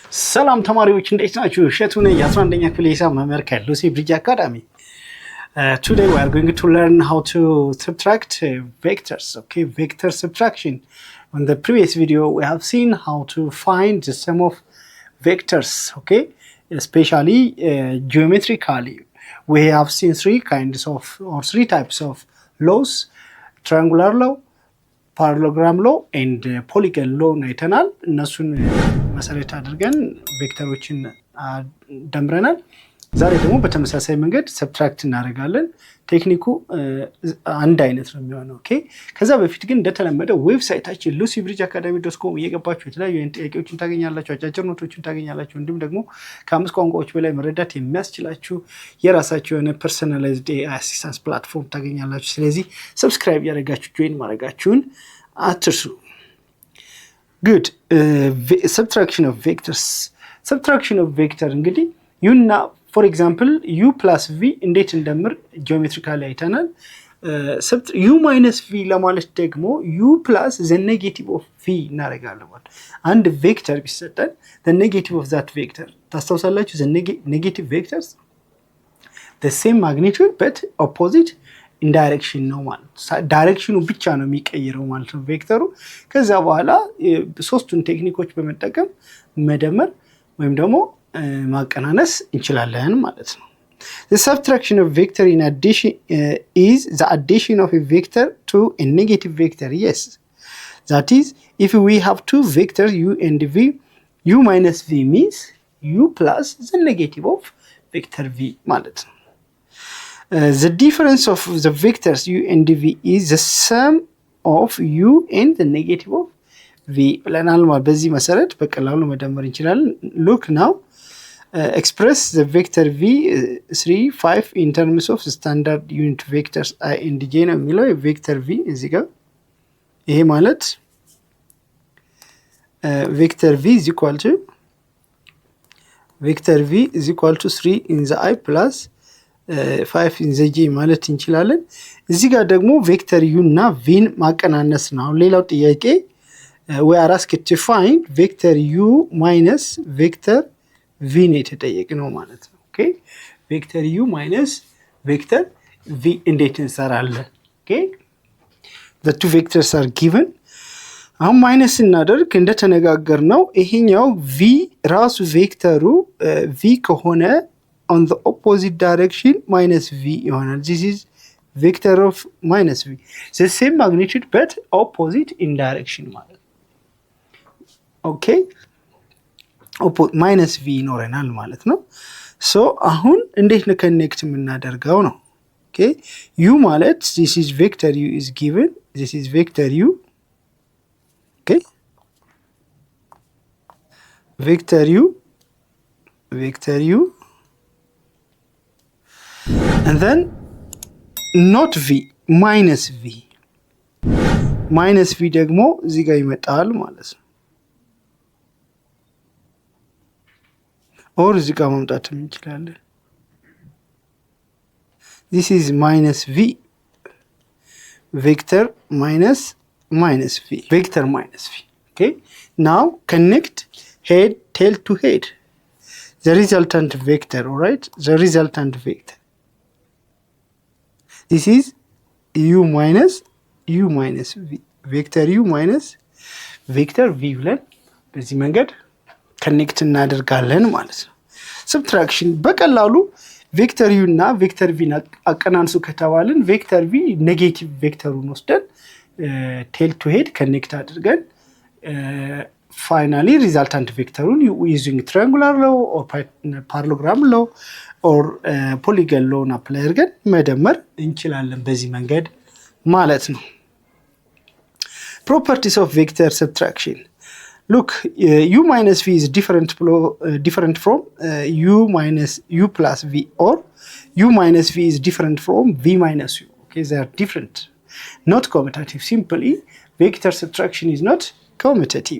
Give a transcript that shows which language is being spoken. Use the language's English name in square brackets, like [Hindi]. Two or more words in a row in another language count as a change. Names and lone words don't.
[Amharic] ሰላም ተማሪዎች እንዴት ናችሁ? እሸቱ ነኝ የ11ኛ ክፍል የሂሳብ መምህር ከሉሲ ብሪጅ አካዳሚ። [English] Today we are going to learn how to subtract vectors. Okay, vector subtraction. On the previous video we have seen how to find the sum of vectors. Okay, especially geometrically we have seen three types of laws: triangular law, parallelogram law and polygon law [Amharic] አይተናል። እነሱን መሰረት አድርገን ቬክተሮችን ደምረናል። ዛሬ ደግሞ በተመሳሳይ መንገድ ሰብትራክት እናደርጋለን። ቴክኒኩ አንድ አይነት ነው የሚሆነው። ኦኬ፣ ከዛ በፊት ግን እንደተለመደው ዌብሳይታችን lucybridgeacademy.com እየገባችሁ የተለያዩ ጥያቄዎችን ታገኛላችሁ፣ አጫጭር ኖቶችን ታገኛላችሁ። እንዲሁም ደግሞ ከ5 ቋንቋዎች በላይ መረዳት የሚያስችላችሁ የራሳችሁ የሆነ [English] personalized assistance platform [Amharic] ታገኛላችሁ። ስለዚህ ሰብስክራይብ ያደርጋችሁ ጆይን ማድረጋችሁን አትርሱ። Good. [English] Subtraction of vectors. Subtraction of vector [Amharic] እንግዲህ ዩና [English] for example u plus v [Amharic] እንዴት እንደምር ጂኦሜትሪካሊ አይተናል። [English] u minus v [Amharic] ለማለት ደግሞ [English] u plus the negative of v [Amharic] እናደርጋለን ማለት አንድ ቬክተር ቢሰጠን [English] the negative of that vector [Amharic] ታስታውሳላችሁ። [English] the negative vectors the same magnitude but opposite in direction [Amharic] ነው ማለት ዳይሬክሽኑ ብቻ ነው የሚቀይረው ማለት ነው ቬክተሩ። ከዛ በኋላ ሶስቱን ቴክኒኮች በመጠቀም መደመር ወይም ደግሞ ማቀናነስ እንችላለን ማለት ነው። [English] The subtraction of vector in addition is the addition of a vector to a negative vector. Yes, that is, if we have two vectors u and v, u minus v means u plus the negative of vector v [Amharic] ማለት ነው። [English] The difference of the vectors u and v is the sum of u and the negative of v [Amharic] ብለናል ማለት በዚህ መሰረት በቀላሉ መደመር እንችላለን። [English] Look now, express the vector v 3 5 in terms of standard unit vectors I and j [Amharic] ነው የሚለው [English] vector v [Amharic] እዚህ ጋር ይሄ ማለት [English] vector v is equal to 3 in the i plus 5 in the j [Amharic] ማለት እንችላለን። እዚህ ጋር ደግሞ ቬክተር u እና v ን ማቀናነስ ነው። ሌላው ጥያቄ [English] we are asked to find vector u minus vector v [Amharic] ነው የተጠየቅነው ማለት ነው። ኦኬ፣ [English] vector u minus vector v [Amharic] እንዴት እንሰራለን? [English] ኦኬ፣ the two vectors are given። [Amharic] አሁን ማይነስ እናደርግ እንደተነጋገርነው ይሄኛው v ራሱ ቬክተሩ v ከሆነ [English] on the opposite direction minus v ይሆናል። This is vector of minus v, the same magnitude but opposite in direction ማለት ኦኬ፣ minus v [Amharic] ይኖረናል ማለት ነው። ሶ አሁን እንዴት ነው ኮኔክት የምናደርገው ነው? [English] ኦኬ፣ u ማለት this is vector u is given, this is vector u. ኦኬ፣ vector u and then not v, minus v [Amharic] ደግሞ እዚህ ጋር ይመጣል ማለት ነው። ኦር እዚህ ጋር ማምጣትም እንችላለን። [English] this is minus v, vector minus v, vector minus v. okay, now connect head tail to head, the resultant vector. All right, the resultant vector, this is u minus v, vector u minus vector v [Amharic] ብለን በዚህ መንገድ ኮኔክት እናደርጋለን ማለት ነው። ሰብትራክሽን በቀላሉ ቬክተር u እና ቬክተር v አቀናንሱ ከተባልን ቬክተር v ኔጌቲቭ ቬክተሩን ወስደን [English] tail to head connect [Amharic] አድርገን [English] finally resultant [Amharic] ቬክተሩን [English] using triangular law or parallelogram law or polygon law apply [Amharic] አድርገን መደመር እንችላለን በዚህ መንገድ ማለት ነው። [English] Properties of vector subtraction። Look, u minus v is different from u plus v, or u minus v is different from v minus u. Okay, they are different, not commutative. Simply, vector subtraction is not commutative.